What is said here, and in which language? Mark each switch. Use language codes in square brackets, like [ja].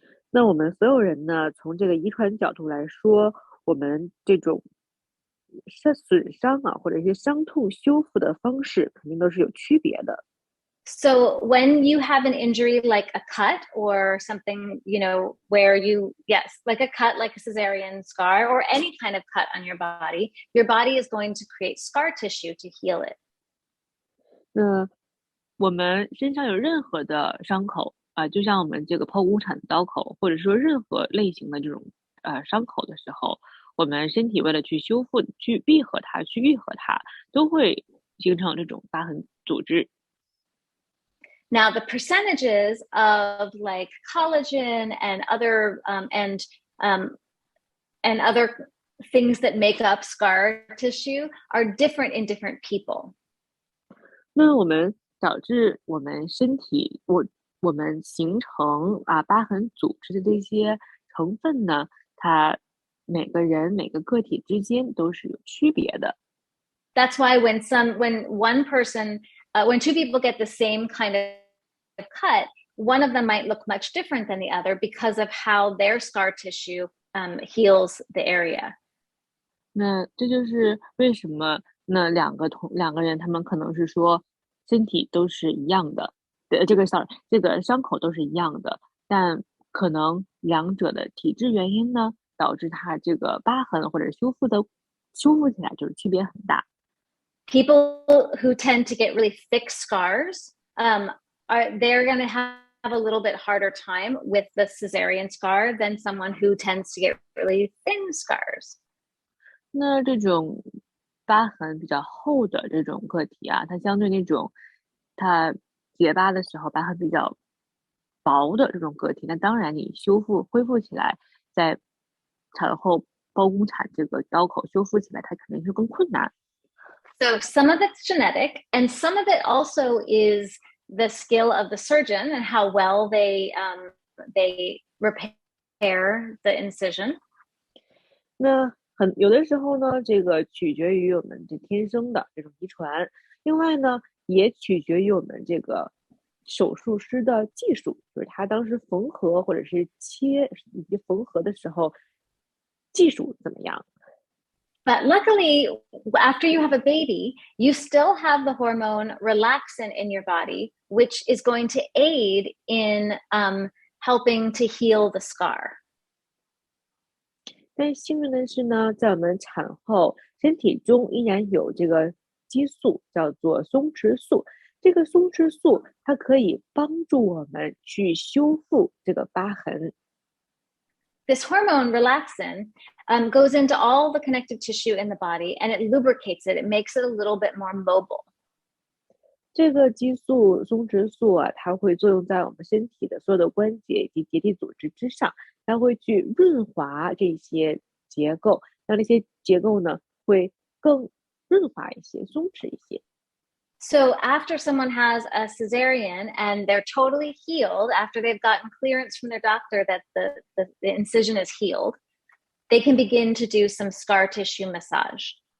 [zh] 那我们所有人呢，从这个遗传角度来说，我们这种损伤啊，或者一些伤痛修复的方式，肯定都是有区别的。 [en] So when you have an injury like a cut or something, where like a cut, like a cesarean scar or any kind of cut on your body is going to create scar tissue to heal it. [zh] 那我们身上有任何的伤口啊，就像我们这个剖宫产的刀口，或者说任何类型的这种伤口的时候，我们身体为了去修复、去闭合它、去愈合它，都会形成这种疤痕组织。 [en] Now, the percentages of like collagen and other other things that make up scar tissue are different in different people. [zh] 那我们导致我们身体我们形成疤痕组织的这些成分呢，它每个人每个个体之间都是有区别的。 [en] That's why when one person, when two people get the same kind of cut, one of them might look much different than the other because of how their scar tissue heals the area. [zh] 那这就是为什么那两个人他们可能是说身体都是一样的，这个伤口都是一样的，但可能两者的体质原因呢，导致它这个疤痕或者修复起来就是区别很大。 [en] People who tend to get really thick scars, they're going to have a little bit harder time with the cesarean scar than someone who tends to get really thin scars. [zh] 那这种疤痕比较厚的这种个体啊，它相对那种它结疤的时候疤痕比较薄的这种个体，那当然你恢复起来，在产后剖宫产这个刀口修复起来，它肯定是更困难。 [en] So some of it's genetic, and some of it also is the skill of the surgeon and how well they repair the incision. [zh] 那有的时候呢，这个取决于我们这天生的这种遗传，另外呢，也取决于我们这个手术师的技术，就是他当时缝合或者是切以及缝合的时候技术怎么样。 [en] But luckily, after you have a baby, you still have the hormone relaxin in your body, which is going to aid in helping to heal the scar. [zh] 但幸运的是呢，在我们产后，身体中依然有这个激素，叫做松弛素。这个松弛素它可以帮助我们去修复这个疤痕。 [en] This hormone relaxin goes into all the connective tissue in the body and it lubricates it. It makes it a little bit more mobile. [zh] 这个激素松弛素啊，它会作用在我们身体的所有的关节以及结缔组织之上，它会去润滑这些结构，让这些结构呢会更润滑一些、松弛一些。 [en] So after someone has a cesarean and they're totally healed, after they've gotten clearance from their doctor that the incision is healed, they can begin to do some scar tissue massage.